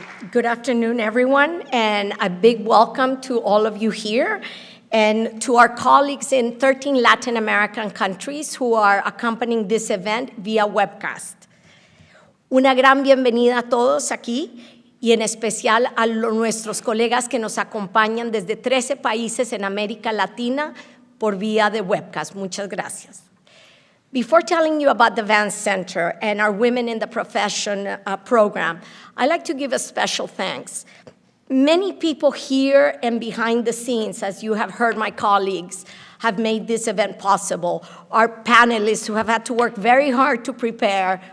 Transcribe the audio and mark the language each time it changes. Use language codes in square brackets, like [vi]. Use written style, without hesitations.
[en] Good afternoon, everyone, and a big welcome to all of you here and to our colleagues in 13 Latin American countries who are accompanying this event via webcast. [es] Una gran bienvenida a todos aquí y en especial a nuestros colegas que nos acompañan desde 13 países en América Latina por vía de webcast. Muchas gracias. [en] Before telling you about the Vance Center and our Women in the Profession program, I'd like to give a special thanks. Many people here and behind the scenes, as you have heard my colleagues, have made this event possible. Our panelists who have had to work very hard to prepare.